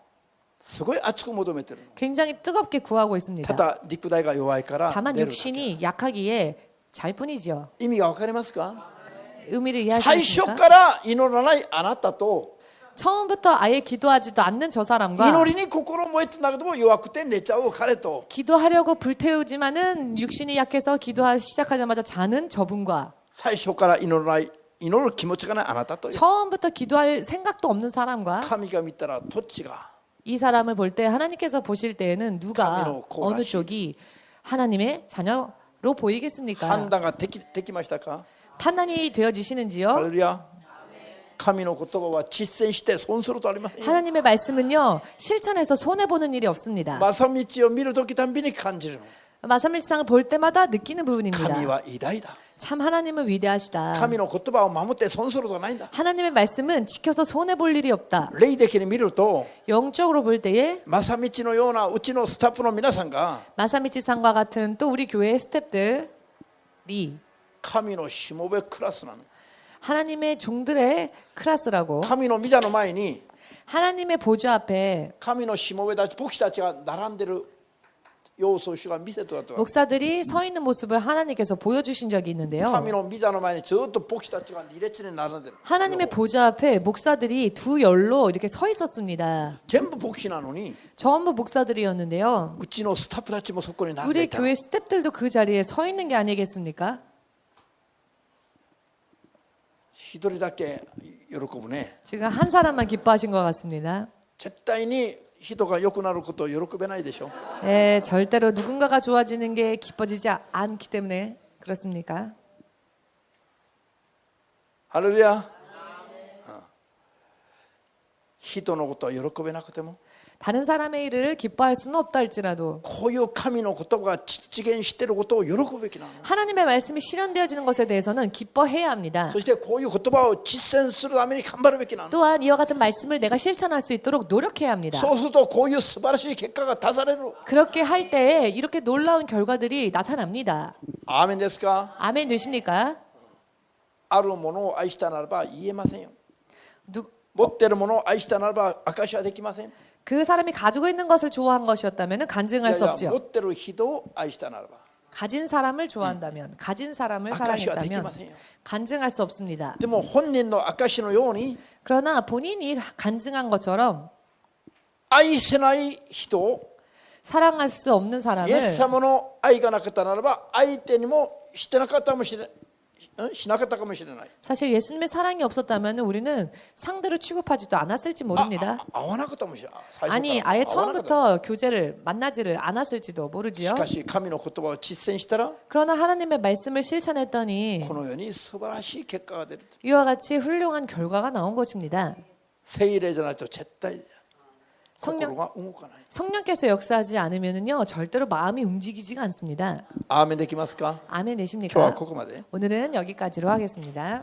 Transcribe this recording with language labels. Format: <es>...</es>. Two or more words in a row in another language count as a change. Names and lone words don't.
<ja>すごい熱く求めてるの</ja> <ko>굉장히 뜨겁게 구하고</ko> <ja>た</ja> <ko>있습니다.</ko> <ja>だ肉体が弱いから</ja> <ko>다만</ko> <ja>寝るだけ</ja> <ko>육신이 약하기에 잘 뿐이죠.</ko> <ja>意味が分かりますか</ja> <ko>의미를</ko> <ja>最初</ja> <ko>이해하시겠습니까?</ko> <ja>から祈らないあなたと</ja> <ko>처음부터 아예 기도하지도 않는 저 사람과</ko> <ja>祈りに心燃えてんだけども弱くて寝ちゃう彼と</ja> <ko>기도하려고 불태우지만은 육신이 약해서 기도하기 시작하자마자 자는 저분과</ko> <ja>最初から祈らない祈る気持ちがないあなたと</ja> <ko>처음부터 기도할 생각도 없는 사람과</ko> <ja>神が見たらどっちが</ja> <ko>이 사람을 볼 때 하나님께서 보실 때에는 누가</ko> <ja>神の子らしい。</ja> <ko>어느 쪽이 하나님의 자녀로 보이겠습니까?</ko> <ja>判断ができましたか</ja> <ko>판단이</ko> <ja>ハ</ja> <ko>되어지시는지요?</ko> <ja>レルヤ神の言葉は実践して損するとありませんよ</ja> <ko>하나님의 말씀은요 실천해서 손해 보는 일이 없습니다.</ko> <ja>正道を見るときたんびに感じるの</ja> <ko>마사밀상을 볼 때마다 느끼는</ko> <ja>神</ja> <ko>부분입니다.</ko> <ja>は偉大だ</ja> <ko>참 하나님은 위대하시다.</ko> <ja>神の言葉を守って損することはないんだ</ja> <ko>하나님의 말씀은 지켜서 손해 볼 일이 없다.</ko> <ja>霊的に見ると</ja> <ko>영적으로 볼 때에</ko> <ja>正道のようなうちのスタッフの皆さんが</ja> <ko>마사미치상과 같은 또 우리 교회의 스탭들이</ko> <ja>神のしもべクラスなの</ja> <ko>하나님의 종들의 클래스라고</ko> <ja>神の御座の前に</ja> <ko>하나님의 보좌 앞에</ko> <ja>神のしもべたち牧師たちが並んでる様子を主が見せてたと</ja> <ko>목사들이 서 있는 모습을 하나님께서 보여주신 적이 있는데요.</ko> <ja>神の御座の前にずっと牧師たちが2列に並んでる</ja> <ko>하나님의 보좌 앞에 목사들이 두 열로 이렇게 서 있었습니다.</ko> <ja>全部牧師なのに</ja> <ko>전부 목사들이었는데요.</ko> <ja>うちのスタッフたちもそこに並んで</ja> <ko>우리</ko> <ja>いた</ja> <ko>교회 스탭들도 그 자리에 서 있는 게 아니겠습니까?</ko> <ja>一人だけ喜ぶね</ja> <ko>지금 한 사람만 기뻐하신 것 같습니다.</ko> <ja>絶対に人が良くなることを喜べないでしょ</ja> <ko>네, 절대로 누군가가 좋아지는 게 기뻐지지 않기 때문에 그렇습니까?</ko> <ja>ハレルヤ人のことは喜べなくても</ja> <ko>다른 사람의 일을 기뻐할 수는 없다 할지라도</ko> <ja>こういう神の言葉が実現していることを喜ぶべきなの</ja> <ko>하나님의 말씀이 실현되어지는 것에 대해서는 기뻐해야 합니다.</ko> <ja>そしてこういう言葉を実践するために頑張るべきなの</ja> <ko>또한 이와 같은 말씀을 내가 실천할 수 있도록 노력해야 합니다.</ko> <ja>そうするとこういう素晴らしい結果が出される</ja> <ko>그렇게 할 때에 이렇게 놀라운 결과들이 나타납니다.</ko> <ja>アーメンですか</ja> <ko>아멘 되십니까?</ko> <ja>あるものを愛したならば言えませんよ</ja> <ko>누,</ko> <ja>持っているものを愛したならば証しはできません</ja> <ko>그 사람이 가지고 있는 것을 좋아한 것이었다면</ko> <ja>い</ja> <ko>간증할</ko> <ja>やい</ja> <ko>수</ko> <ja>や</ja> <ko>없죠.</ko> <ja>持ってる人を愛したならば</ja> <ko>가진 사람을 좋아한다면, 가진 사람을</ko> <ja>証しはできま</ja> <ko>사랑했다면</ko> <ja>せんよ</ja> <ko>간증할 수 없습니다.</ko> <ja>でも本人の証しのように</ja> <ko>그러나 본인이 간증한 것처럼</ko> <ja>愛せない人を</ja> <ko>사랑할 수 없는</ko> <ja>イ</ja> <ko>사람을</ko> <ja>エス様の愛がなかったならば相手にもしてなかったかもしれないしなかったかもしれない</ja> <ko>사실 예수님의 사랑이 없었다면 우리는 상대로 취급하지도 않았을지 모릅니다.</ko> <ja>合わなかったかもしれない最初から</ja> <ko>아니 아예</ko> <ja>合わなかった</ja> <ko>처음부터 교제를 만나지를 않았을지도</ko> <ja>し</ja> <ko>모르지요.</ko> <ja>かし神の言葉を実践したら</ja> <ko>그러나 하나님의 말씀을 실천했더니</ko> <ja>このように素晴らしい結果が出る</ja> <ko>이와 같이 훌륭한 결과가 나온 것입니다.</ko> <ja>聖霊じゃないと絶対心</ja> <ko>성령,</ko> <ja>が動かない</ja> <ko>성령께서 역사하지 않으면요 절대로 마음이 움직이지가 않습니다.</ko> <ja>アーメンできますか</ja> <ko>아멘</ko> <ja>今日は</ja> <ko>되십니까?</ko> <ja>ここまで</ja> <ko>오늘은 여기까지로 하겠습니다.</ko>